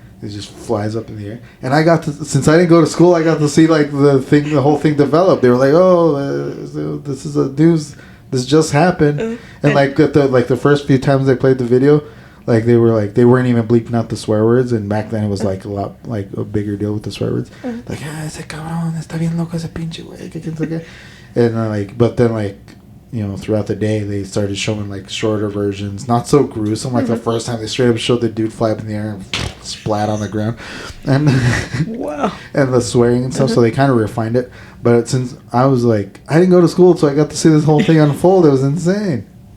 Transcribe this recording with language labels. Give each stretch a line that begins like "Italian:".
English: It just flies up in the air. And I got to, since I didn't go to school, I got to see like the whole thing develop. They were like, this is a news. This just happened. And like the first few times they played the video, like they weren't even bleeping out the swear words. And back then it was like a lot like a bigger deal with the swear words. Like,
Spanish: ese cabrón está bien loco ese pinche güey.
English: And but then like, you know, throughout the day they started showing like shorter versions, not so gruesome. Like the first time they straight up showed the dude fly up in the air and splat on the ground, and wow, and the swearing and stuff. So they kind of refined it. But since I was like, I didn't go to school, so I got to see this whole thing unfold. It was insane.